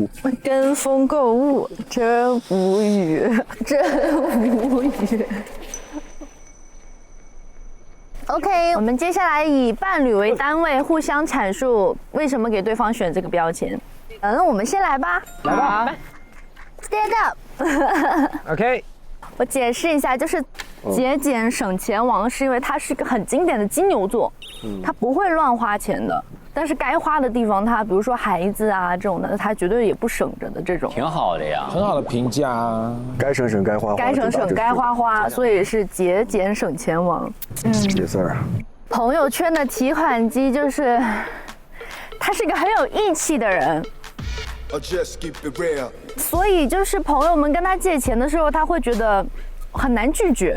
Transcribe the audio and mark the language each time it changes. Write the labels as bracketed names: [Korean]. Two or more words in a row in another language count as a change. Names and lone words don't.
[Chinese] 跟風購物真無語。OK， 我們接下來以伴侶為單位，互相闡述為什麼給對方選這個標籤。那我們先來吧。來吧。 [English] Stand up。 [Chinese] OK。我解釋一下，就是節儉省錢王，是因為他是一個很經典的金牛座，他不會亂花錢的，但是該花的地方，他比如說孩子啊這種的，他絕對也不省着的這種。挺好的呀，很好的評價啊。該省省，該花花。該省省，該花花，所以是節慳省錢王。 [English] Yes sir。 [Chinese] 朋友圈的提款機就是，他是一個很有義氣的人。所以就是朋友們跟他借錢的時候，他會覺得很難拒絕。